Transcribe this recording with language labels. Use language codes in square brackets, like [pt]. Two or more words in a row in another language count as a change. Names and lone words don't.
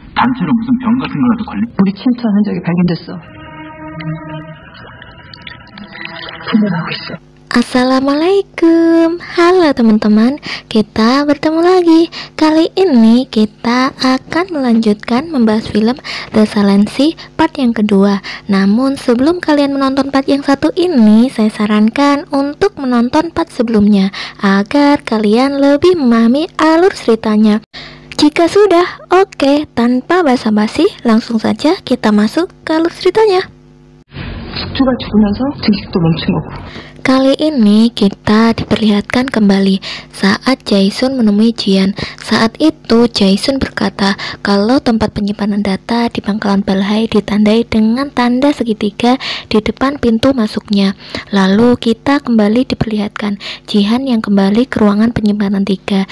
[ko] 단체로 무슨 병 같은 거라도 걸리? 우리 침투한 흔적이 발견됐어. 분열하고 있어. [id] Assalamualaikum. Halo teman-teman, kita bertemu lagi. Kali ini kita akan melanjutkan membahas film The Silent Sea part yang kedua. Namun sebelum kalian menonton part yang satu ini, saya sarankan untuk menonton part sebelumnya agar kalian lebih memahami alur ceritanya. Jika sudah, oke, tanpa basa-basi, langsung saja kita masuk ke alur ceritanya. [ko] 숙주가 죽으면서 등식도 멈춘 거고. [id] Kali ini kita diperlihatkan kembali saat Jae-sun menemui Jian. Saat itu Jae-sun berkata kalau tempat penyimpanan data di pangkalan Balhae ditandai dengan tanda segitiga di depan pintu masuknya. Lalu kita kembali diperlihatkan Jihan yang kembali ke ruangan penyimpanan 3.